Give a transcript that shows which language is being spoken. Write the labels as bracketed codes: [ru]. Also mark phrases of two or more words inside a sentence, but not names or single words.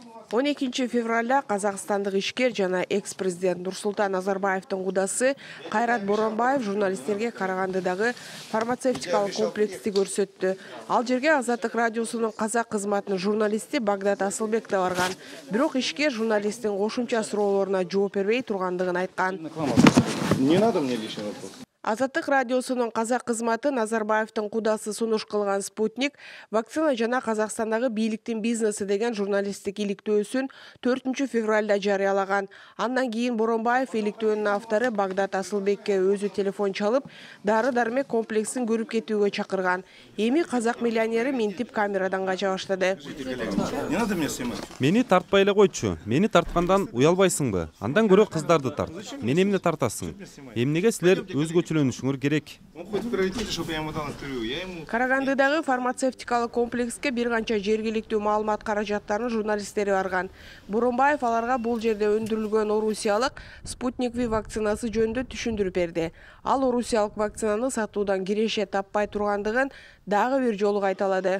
[ky] 12 февралда Қазақстандық ишкер жана экс-президент Нурсултан Назарбаевтың кудасы Кайрат Боронбаев журналисттерге Карагандыдагы фармацевтикалык комплексти көрсөттү. Ал жерге Азаттык радиосунун казак кызматынын журналисти Багдат Асылбек да барган. Бирок ишкер журналисттин кошумча суроолоруна жооп бербей тургандыгын айткан. [ru] Не надо мне лишний вопрос. [ky] Азаттык радиосунун казак кызматы Назарбаевтың кудасы сунуш кылган «Спутник» вакцина жана Казакстандагы бийликтин бизнеси деген журналисттик иликтөөсүн 4 февралда жарыялаган. Андан кийин Боронбаев иликтөөнүн автору Багдат Асылбекке өзү телефон чалып, дары-дармек комплексин көрүп кетүүгө чакырган. Эми казак миллионери минтип камерадан кача баштады. [ru] Не надо мне снимать. [ky] Мени тартпай эле койчу. Мени тарткандан уялбайсыңбы? Андан көрө кыздарды тарт. Мени эмне тартасың? Эмнеге силер өзгөчөлөнүшүңөр керек? [ru] Он хоть в приоритете, чтобы я ему дал интервью. Я ему... [ky] Карагандыдагы фармацевтикалык комплекске бир канча жергиликтүү маалымат каражаттарынын журналисттери барган. Боронбаев аларга бул жерде өндүрүлгөн орусиялык «Спутник V» вакцинасы жөнүндө түшүндүрүп берди. Ал орусиялык вакцинаны сатуудан киреше таппай тургандыгын дагы бир жолу кайталады.